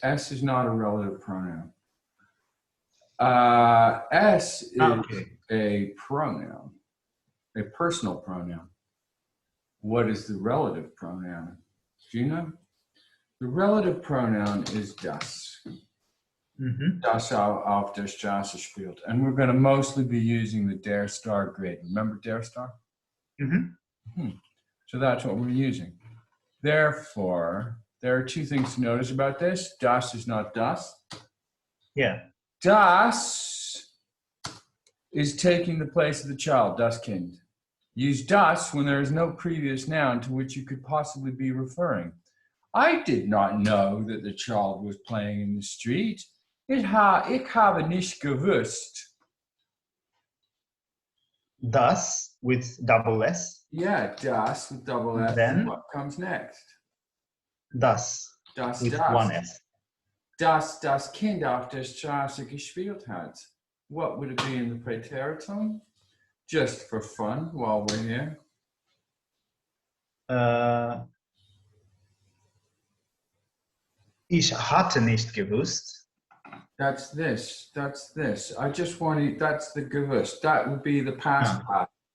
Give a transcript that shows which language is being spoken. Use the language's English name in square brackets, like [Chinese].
[English] S is not a relative pronoun. S is a pronoun, a personal pronoun. What is the relative pronoun? Do you know? The relative pronoun is das. [German] Das auf der Straße spielt. [English] And we're going to mostly be using the der star grid. Remember der star? So that's what we're using. Therefore, there are 2 things to notice about this. Das is not das. Yeah. Das is taking the place of the child, das Kind. Use das when there is no previous noun to which you could possibly be referring. I did not know that the child was playing in the street. [German] Ich habe nicht gewusst. [English] Das with double S. Yeah, das with double S. Then what comes next? [German] Das. Das [English] with [German] das. [English] 1 S. [German] Das Kind auf der Straße gespielt hat. [English] What would it be in the Präteritum? Just for fun while we're here. [German] Ich hatte nicht gewusst. [English] That's this. That's this. I just want to, that's the gewusst. That would be the past part.